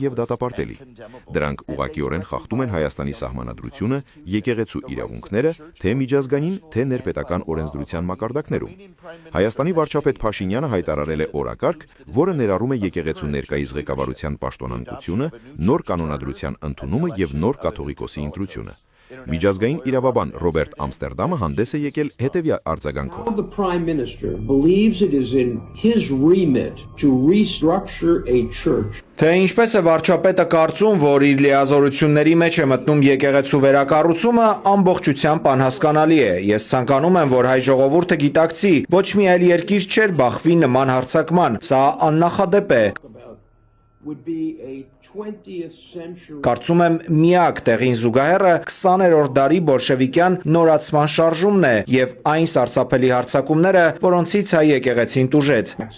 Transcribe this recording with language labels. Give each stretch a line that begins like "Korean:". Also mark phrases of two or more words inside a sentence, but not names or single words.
Armenian: եւ դատապարտելի։ Դրանք ուղղակիորեն խախտում են Հայաստանի սահմանադրությունը, եկեղեցու իրավունքները, թե միջազգային, թե ներպետական օրենսդրության մակարդակներում։ Հայաստանի վարչապետ Փաշինյանը հայտարարել է օրակարգ, որը ներառում է եկեղեցու ներկայիս ղեկավարության պաշտոնանկությունը, նոր կանոնադրության ընդունումը եւ նոր կաթողիկոսի ընտրությունը։ Միջազգային իրավաբան Ռոբերտ Ամստերդամը հանդես է եկել հետևյալ արձագանքով.
English: The Prime Minister believes it is in his remit to restructure a church.
Armenian: Թե ինչպես է վարչապետը կարծում, որ իր լիազորությունների մեջ է մտնում եկեղեցու վերակառուցումը, ամբողջությամբ անհասկանալի է։ Ես ցանկանում եմ, որ հայ ժողովուրդը գիտակցի, ոչ մի այլ երկիր չէր բախվի նման հարձակման, սա աննախադեպ է։ Կարծում եմ միակ տեղին զուգահեռը 20-րդ դարի բոլշևիկյան նորացման շարժումն է եւ այն սարսափելի հարձակումները, որոնցից հայ եկեղեցին տուժեց։